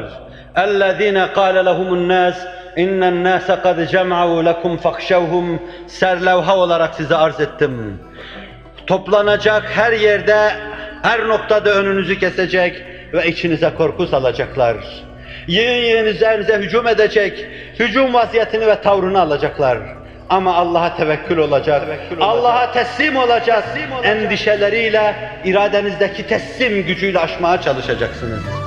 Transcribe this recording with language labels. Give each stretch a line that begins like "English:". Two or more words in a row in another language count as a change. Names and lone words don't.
Arabic: اَلَّذ۪ينَ قَالَ لَهُمُ النَّاسِ اِنَّ النَّاسَ قَدْ جَمْعَوْا لَكُمْ فَخْشَوْهُمْ
Turkish: serlevha olarak size arz ettim. Toplanacak her yerde, her noktada önünüzü kesecek ve içinize korku salacaklar. Yığın üzerinize hücum edecek, hücum vaziyetini ve tavrını alacaklar. Ama Allah'a tevekkül olacak, Allah'a teslim olacak, endişeleriyle, iradenizdeki teslim gücüyle aşmaya çalışacaksınız.